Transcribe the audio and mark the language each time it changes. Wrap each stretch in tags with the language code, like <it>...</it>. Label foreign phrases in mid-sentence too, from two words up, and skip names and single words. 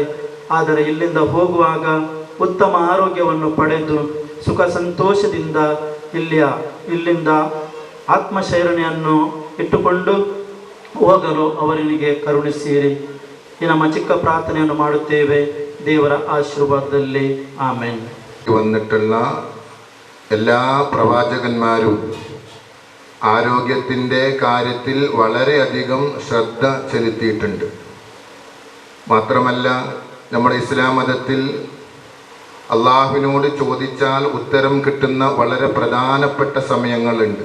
<kn>ಆದರೆ ಇಲ್ಲಿಂದ ಹೋಗುವಾಗ ಉತ್ತಮ ಆರೋಗ್ಯವನ್ನು ಪಡೆದು ಸುಖ ಸಂತೋಷದಿಂದ ಇಲ್ಲಿಂದ ಆತ್ಮಶೈರಣೆಯನ್ನು ಇಟ್ಟುಕೊಂಡು ಹೋಗಲು ಅವರಿಗೆ ಕರುಣಿಸಿರಿ. ಈ ನಮ್ಮ ಚಿಕ್ಕ ಪ್ರಾರ್ಥನೆಯನ್ನು ಮಾಡುತ್ತೇವೆ ದೇವರ ಆಶೀರ್ವಾದದಲ್ಲಿ. ಆಮೆನ್.</kn> <ml>വന്നിട്ടുള്ള എല്ലാ പ്രവാചകന്മാരും ആരോഗ്യത്തിൻ്റെ കാര്യത്തിൽ വളരെയധികം ശ്രദ്ധ ചെലുത്തിയിട്ടുണ്ട്. മാത്രമല്ല നമ്മുടെ ഇസ്ലാം മതത്തിൽ അള്ളാഹുവിനോട് ചോദിച്ചാൽ ഉത്തരം കിട്ടുന്ന വളരെ പ്രധാനപ്പെട്ട സമയങ്ങളുണ്ട്.</ml>